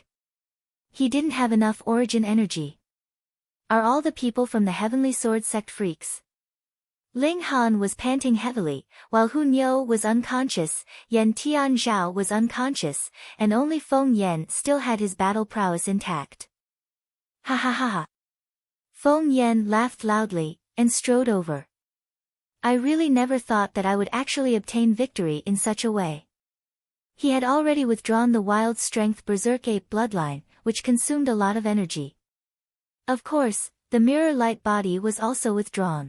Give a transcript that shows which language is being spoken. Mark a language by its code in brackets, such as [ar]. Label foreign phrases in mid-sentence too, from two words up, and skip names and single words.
[en] He didn't have enough origin energy. Are all the people from the heavenly sword sect freaks? Ling Han was panting heavily, while Hu Niu was unconscious, Yan Tianzhao was unconscious, and only Feng Yan still had his battle prowess intact. Ha ha ha ha. Feng Yan laughed loudly, and strode over. I really never thought that I would actually obtain victory in such a way. He had already withdrawn the wild strength berserk ape bloodline, which consumed a lot of energy. Of course, the mirror light body was also withdrawn.